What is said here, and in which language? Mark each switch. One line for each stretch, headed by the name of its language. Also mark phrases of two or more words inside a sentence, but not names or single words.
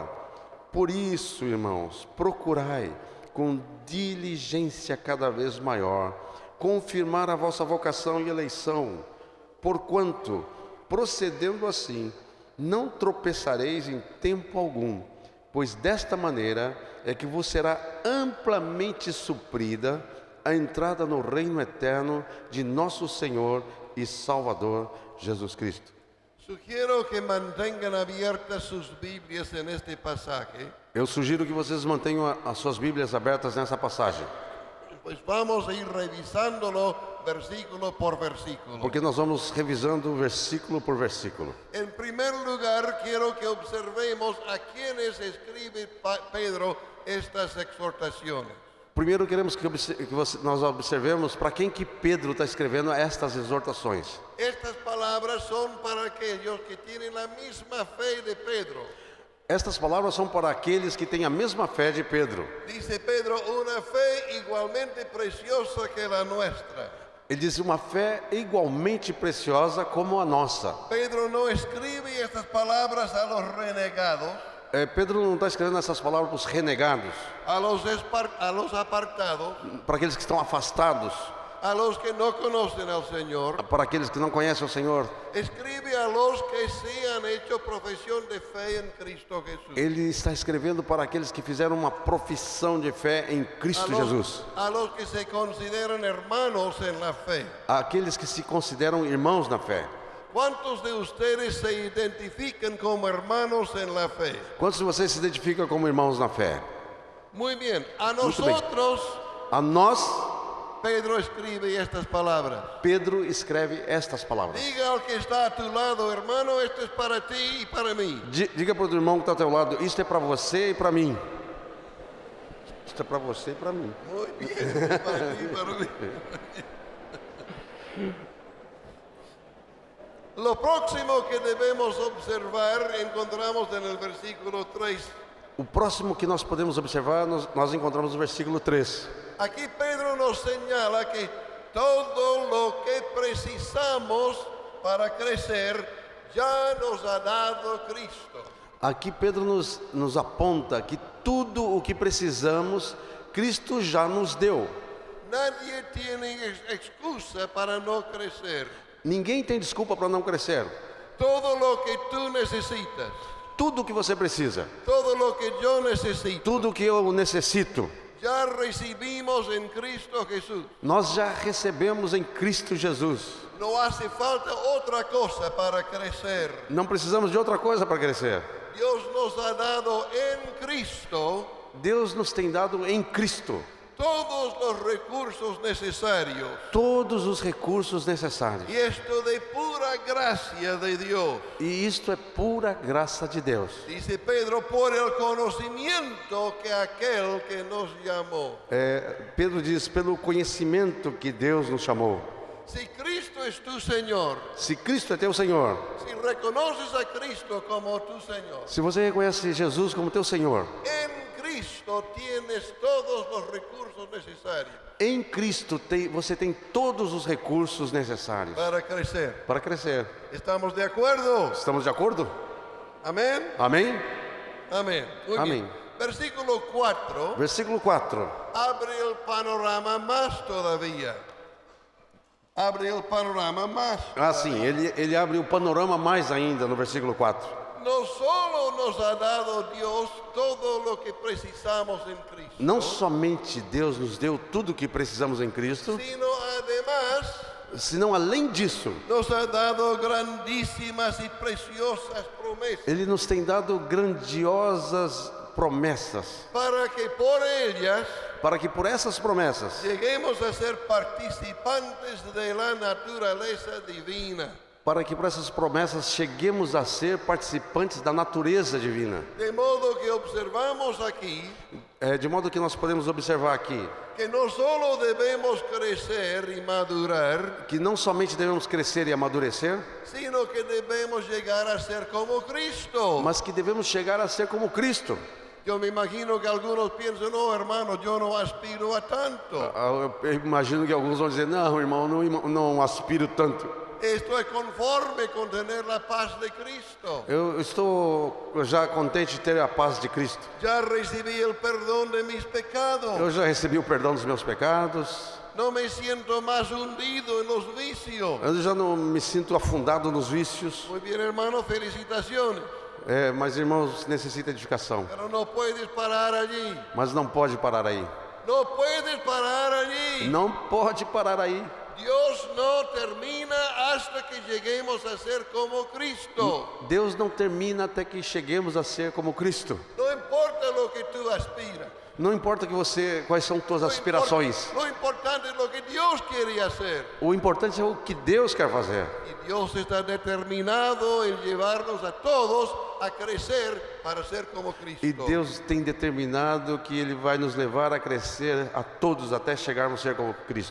Portuguese: Por isso, irmãos, procurai com diligência cada vez maior confirmar a vossa vocação e eleição, porquanto, procedendo assim, não tropeçareis em tempo algum, pois desta maneira é que vos será amplamente suprida a entrada no reino eterno de nosso Senhor e Salvador Jesus Cristo.
Spanish: Sugiero que mantengan abiertas sus Biblias en este pasaje,
Portuguese: Eu sugiro que vocês mantenham as suas Bíblias abertas nessa passagem,
Spanish: pues vamos a ir revisándolo versículo por versículo.
Portuguese: porque nós vamos revisando versículo por versículo.
Spanish: En primer lugar, quiero que observemos a quienes escribe Pedro estas exhortaciones.
Portuguese: Primeiro queremos que nós observemos para quem que Pedro está escrevendo estas exortações.
Spanish: Estas palabras son para aquellos que tienen la misma fe de Pedro.
Portuguese: Estas palavras são para aqueles que têm a mesma fé de Pedro.
Spanish: Dice Pedro, una fe igualmente preciosa que la nuestra.
Portuguese: Ele diz uma fé igualmente preciosa como a nossa.
Spanish: Pedro no escribe estas palabras a los renegados,
Portuguese: Pedro não está escrevendo essas palavras para os renegados,
Spanish: a los apartados,
Portuguese: para aqueles que estão afastados,
Spanish: a los que no conocen al Señor.
Portuguese: para aqueles que não conhecem o Senhor.
Spanish: Escribe a los que se han hecho profesión de fe en Cristo Jesús.
Portuguese: Ele está escrevendo para aqueles que fizeram uma profissão de fé em Cristo Jesus.
Spanish: A los que se consideran hermanos en la fe.
Portuguese: Aqueles que se consideram irmãos na fé.
Spanish: ¿Cuántos de ustedes se identifican como hermanos en la fe?
Portuguese: Quantos de vocês se identificam como irmãos na fé?
Spanish: Muy bien. A
Portuguese: Muito bem.
Spanish: nosotros,
Portuguese: A nós,
Spanish: Pedro escribe estas palabras.
Portuguese: Pedro escreve estas palavras.
Spanish: Diga al que está a tu lado, hermano, esto es para ti y para mí.
Portuguese: Diga para o irmão que está ao teu lado, isto é para você e para mim. Isto é para você e para mim.
Spanish: Muy bien, para ti y para mí. Lo próximo que debemos observar encontramos en el versículo 3.
Portuguese: O próximo que nós podemos observar, nós encontramos no versículo 3.
Spanish: Aquí Pedro nos señala que todo lo que precisamos para crecer ya nos ha dado Cristo.
Portuguese: Aqui Pedro nos aponta que tudo o que precisamos, Cristo já nos deu.
Spanish: Nadie tiene excusa para no crecer.
Portuguese: Ninguém tem desculpa para não crescer.
Spanish: Todo lo que tú necesitas,
Portuguese: Tudo o que você precisa,
Spanish: todo lo que yo necesito,
Portuguese: tudo o que eu necessito,
Spanish: ya recibimos en Cristo Jesús.
Portuguese: nós já recebemos em Cristo Jesus.
Spanish: No hace falta otra cosa para crecer.
Portuguese: Não precisamos de outra coisa para crescer.
Spanish: Dios nos ha dado en Cristo
Portuguese: Deus nos tem dado em Cristo
Spanish: todos los recursos necesarios.
Portuguese: todos os recursos necessários.
Spanish: Y esto de pura gracia de Dios.
Portuguese: E isto é pura graça de Deus.
Spanish: Dice Pedro, por el conocimiento que aquel que nos llamó.
Portuguese: Pedro diz, pelo conhecimento que Deus nos chamou.
Spanish: Si Cristo es tu Señor,
Portuguese: Se Cristo é teu Senhor,
Spanish: si reconoces a Cristo como tu Señor,
Portuguese: se você reconhece Jesus como teu Senhor,
Spanish: en Cristo tienes todos los recursos necesarios
Portuguese: em Cristo você tem todos os recursos necessários
Spanish: para crecer.
Portuguese: para crescer.
Spanish: ¿Estamos de acuerdo?
Portuguese: Estamos de acordo?
Spanish: Amén.
Portuguese: Amém?
Spanish: Amén. Muy Amén. bien. Versículo 4
Portuguese: Versículo 4.
Spanish: abre el panorama más todavía. Abre el panorama más.
Portuguese: Ah, sim, ele abre o panorama mais ainda no versículo 4.
Spanish: No solo nos ha dado Dios todo lo que precisamos en Cristo,
Portuguese: Não somente Deus nos deu tudo o que precisamos em Cristo,
Spanish: sino además
Portuguese: senão além disso,
Spanish: nos ha dado grandísimas y preciosas promesas
Portuguese: Ele nos tem dado grandiosas promessas,
Spanish: para que por ellas
Portuguese: para que por essas promessas
Spanish: lleguemos a ser participantes de la naturaleza divina.
Portuguese: para que por essas promessas cheguemos a ser participantes da natureza divina.
Spanish: De modo que observamos aquí
Portuguese: De modo que nós podemos observar aqui
Spanish: que no solo debemos crecer y madurar,
Portuguese: que não somente devemos crescer e amadurecer,
Spanish: sino que debemos llegar a ser como Cristo.
Portuguese: mas que devemos chegar a ser como Cristo.
Spanish: Yo me imagino que algunos piensan, no hermano, yo no aspiro a tanto.
Portuguese: Eu imagino que alguns vão dizer, não irmão, não aspiro tanto.
Spanish: Estoy conforme con tener la paz de Cristo.
Portuguese: Eu estou já contente de ter a paz de Cristo.
Spanish: Ya recibí el perdón de mis pecados.
Portuguese: Eu já recebi o perdão dos meus pecados.
Spanish: No me siento más hundido en los vicios.
Portuguese: Eu já não me sinto afundado nos vícios.
Spanish: Muy bien, hermano, felicitaciones.
Portuguese: Mas irmãos, necessita edificação.
Spanish: Pero no puedes parar allí.
Portuguese: Mas não pode parar aí.
Spanish: No puedes parar allí.
Portuguese: Não pode parar aí.
Spanish: Dios no termina hasta que lleguemos a ser como Cristo.
Portuguese: Deus não termina até que cheguemos a ser como Cristo.
Spanish: No importa lo que tú aspiras.
Portuguese: Não importa quais são tuas aspirações.
Spanish: Lo importante es lo que Dios quiere hacer.
Portuguese: O importante é o que Deus quer fazer.
Spanish: Y Dios está determinado en llevarnos a todos a crecer para ser como Cristo.
Portuguese: E Deus tem determinado que Ele vai nos levar a crescer a todos até chegarmos a ser como Cristo.